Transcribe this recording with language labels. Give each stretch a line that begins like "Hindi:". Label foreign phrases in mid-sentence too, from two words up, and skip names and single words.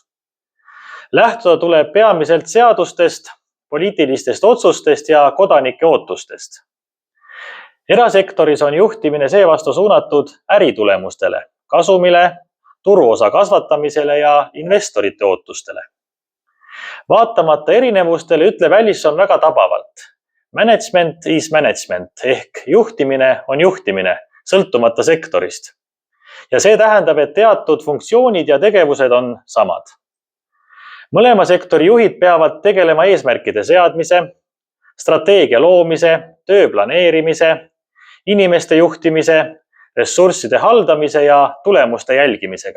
Estonian: Lähtuda tuleb peamiselt seadustest, poliitilistest otsustest ja kodanike ootustest. Erasektoris on juhtimine seevastu suunatud äritulemustele, kasumile, turuosa kasvatamisele ja investorite ootustele. Vaatamata erinevustele ütleb Allison väga tabavalt.
English: Management is management
Estonian: ehk juhtimine on juhtimine, sõltumata sektorist. Ja see tähendab, et teatud funktsioonid ja tegevused on samad. Mõlema sektori juhid peavad tegelema eesmärkide seadmise, strateegia loomise, töö planeerimise, inimeste juhtimise, ressursside haldamise ja tulemuste jälgimisega.